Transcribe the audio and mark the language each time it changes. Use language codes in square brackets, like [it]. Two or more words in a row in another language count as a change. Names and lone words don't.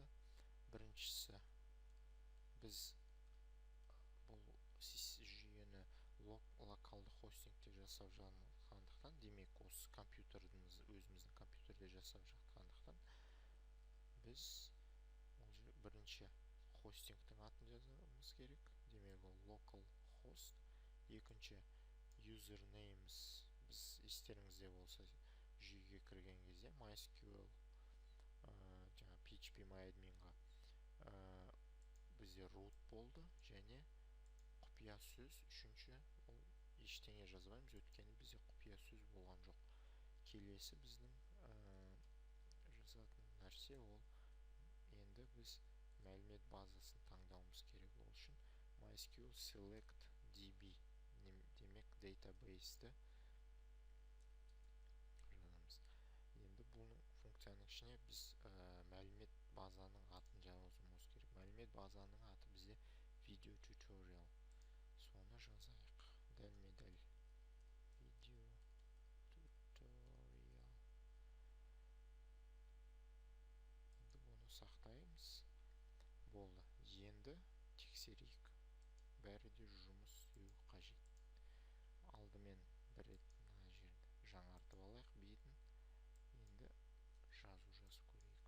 [kk] Біріншісі, біз бұл жүйені локалды хостингте жасап жатқандықтан, демек осы компьютеріміз өзіміздің компьютерде жасап жатқандықтан, біз бірінші хостингтің атын жазуымыз керек. Демек ол [en] local host. [kk] Екінші, usernamес, біз естеріңізде болса, жүйеге кірген кезде MySQL жаңа phpMyAdminға бізде root болды, және құпия сөз үшінші, ол ештеңе жазбаймыз, өйткені бізде құпия сөз болған жоқ. Келесі біздің жазатын нәрсе, ол енді біз мәлімет базасын таңдауымыз керек. Ол үшін [en] MySQL select db, [kk] демек database-ті жазамыз. Енді бұл функцияның ішіне біз мәлімет базаның атын жазуымыз керек. Мәлімет базаның аты бізде [en] video tutorial. [kk] Соны жазайық. Дәлме-дәл [en] video tutorial. [kk] Енді бұны сақтаймыз. Болды. Енді тексерейік. Бәрі де жұмыс істеуі қажет. Алдымен бір рет мына жерді жаңартып алайық бетін. Енді жазу жазып көрейік.